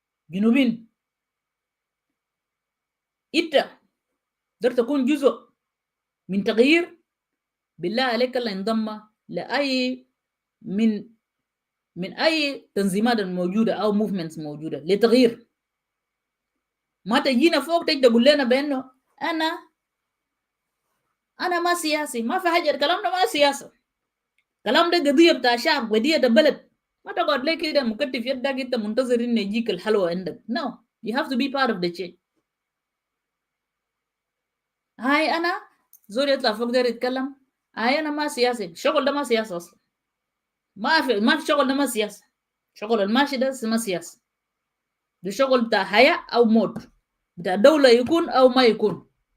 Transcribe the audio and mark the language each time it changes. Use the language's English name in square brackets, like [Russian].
[Arabic] جنوبين، أنت تقدر تكون جزء من تغيير، بالله عليك الله ينضم لأي من أي تنظيمات الموجودة أو موفمنتس موجودة لتغيير. ما تجينا فوق تجي تقول لنا بأنه أنا ما سياسي، ما في حاجة. الكلام ده ما سياسة، الكلام ده قضية بتاع شعب، قضية بلد. ما تقعد ليه كده مكتف يدك أنت منتظر إنه يجيك الحلوة عندك. [English] No, you have to be part of the change. [Arabic] هاي أنا زول يطلع فوق ده يتكلم، هاي أنا ما سياسي. الشغل ده ما سياسة أصلا. ما في شغل ده ما سياسة. شغل الماشي ده ما سياسة، ده شغل بتاع حياة أو موت، بتاع دولة يكون أو ما يكون.